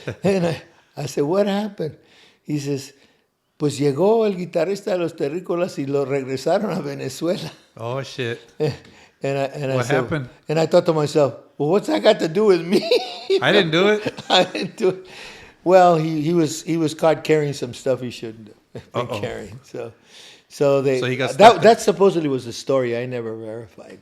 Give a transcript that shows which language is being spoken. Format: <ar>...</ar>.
<en>And I said, what happened? He says,</en> <es>pues llegó el guitarrista de los terrícolas y lo regresaron a Venezuela.</es> <en>Oh, shit. And what happened? And I thought to myself, well, what's that got to do with me? I didn't do it. I didn't do it. Well, he was caught carrying some stuff he shouldn't have been carrying. So he got that supposedly was the story. I never verified.</en>